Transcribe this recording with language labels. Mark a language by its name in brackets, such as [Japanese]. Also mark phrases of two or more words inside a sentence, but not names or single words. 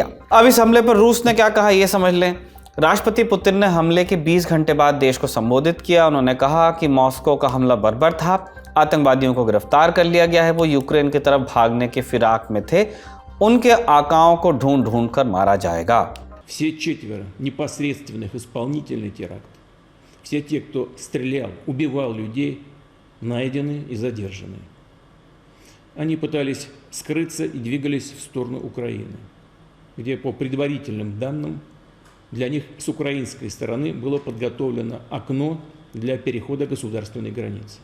[Hindi] अब इस हमले पर रूस ने क्या कहा, ये समझ लें। राष्ट्रपति पुतिन ने हमले के 20 घंटे बाद देश को संबोधित किया। उन्होंने कहा कि मॉस्को का हमला बर्बर था, आतंकवादियों को गिरफ्तार कर लिया गया है, वो यूक्रेन की तरफ भागने के फिराक में थे, उनके आकाओं को ढूंढ कर मारा जाएगा। [Russian] Все 4 непосредственных исполнителей теракта, все те, кто стрелял, убивал людей, найдены и задержаны. Они пытались скрыться и двигались в сторону Украины, где, по предварительным данным, для них с украинской стороны было подготовлено окно для перехода государственной границы.